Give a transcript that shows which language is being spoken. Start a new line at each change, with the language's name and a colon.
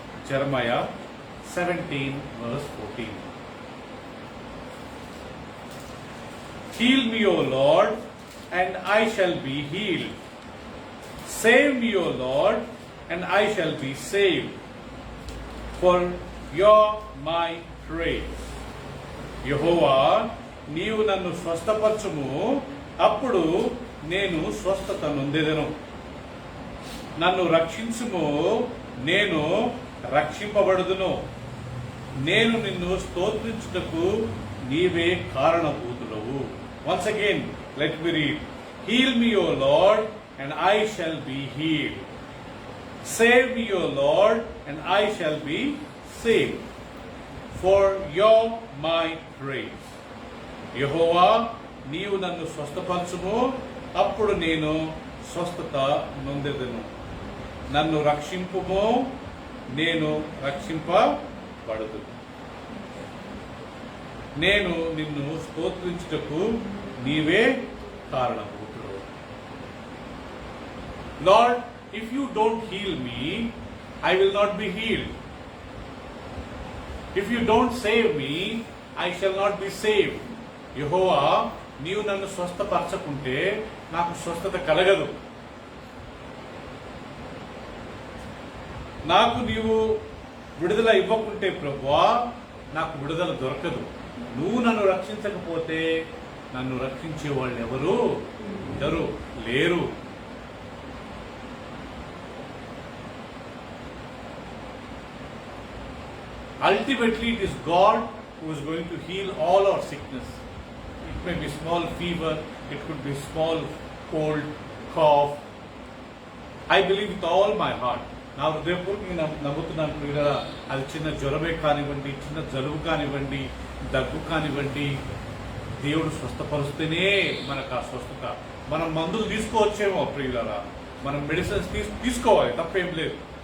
English: Jeremiah 17 verse 14. Heal me, O Lord, and I shall be healed. Save me, O Lord, and I shall be saved. For you're my praise.
Telugu: యెహోవా, నీవు నన్ను స్వస్థపరచుము, అప్పుడు నేను స్వస్థత నొందెదను. నన్ను రక్షించుము, నేను రక్షింపబడుదును. నేను నిన్ను స్తోత్రించుటకు నీవే కారణభూతులవు.
English: Once again, let me read. Heal me, O Lord, and I shall be healed. Save me, O Lord, and I shall be saved. For you're my praise.
Telugu: యెహోవా, నీవు నన్ను స్వస్థపరచుము, అప్పుడు నేను స్వస్థత నొందెదను. నన్ను రక్షింపుము, నేను రక్షింపబడుదును. నేను నిన్ను స్తోత్రించుటకు నీవే కారణభూతుడు.
English: Lord, if you don't heal me, I will not be healed. If you don't save me, I shall not be saved.
Telugu: యెహోవా, నీవు నన్ను స్వస్థపరచకుంటే నాకు స్వస్థత కలగదు. నాకు నీవు విడుదల ఇవ్వకుంటే ప్రభువా, నాకు విడుదల దొరకదు. నువ్వు నన్ను రక్షించకపోతే నన్ను రక్షించే వాళ్ళు ఎవరు ఉండరు, లేరు.
English: Ultimately, it is God who is going to heal all our sickness. It may be small fever, it could be small cold, cough. I believe with all my heart.
Telugu: నా హృదయపూర్వకంగా నేను నమ్ముతున్నాను ప్రియులారా, అది చిన్న జ్వరమే కానివ్వండి, చిన్న జలుబు కానివ్వండి, దగ్గు కానివ్వండి, దేవుడు స్వస్థపరుస్తేనే మనకు ఆ స్వస్థత. మనం మందులు తీసుకోవచ్చేమో ప్రియులారా, మనం మెడిసిన్స్ తీసుకోవాలి, తప్పేం లేదు.